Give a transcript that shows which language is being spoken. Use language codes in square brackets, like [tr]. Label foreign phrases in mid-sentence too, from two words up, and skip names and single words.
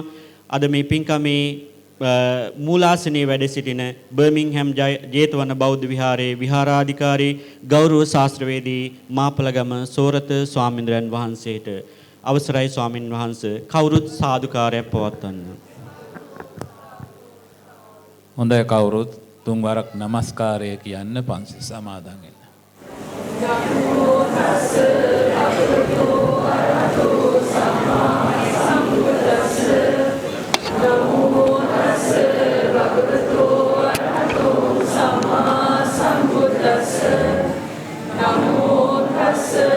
[si] අද මේ පින්කමේ මූලාසනයේ වැඩ සිටින බර්මින්ගම් ජේතවන බෞද්ධ විහාරයේ විහාරාධිකාරී ගෞරව ශාස්ත්‍රවේදී මාපලගම සෝරත ස්වාමීන්ද්‍රයන් වහන්සේට අවසරයි ස්වාමින් වහන්සේ කවුරුත් සාදුකාරයක් පවත්වන්න. හොඳයි කවුරුත් තුන් වරක් নমස්කාරය කියන්න පන්සිල් සමාදන් වෙන්න. [pi] නමෝ තස්ස භගවතෝ අරහතෝ සම්මා සම්බුද්දස්ස නමෝ තස්ස භගවතෝ අරහතෝ සම්මා සම්බුද්දස්ස නමෝ තස්ස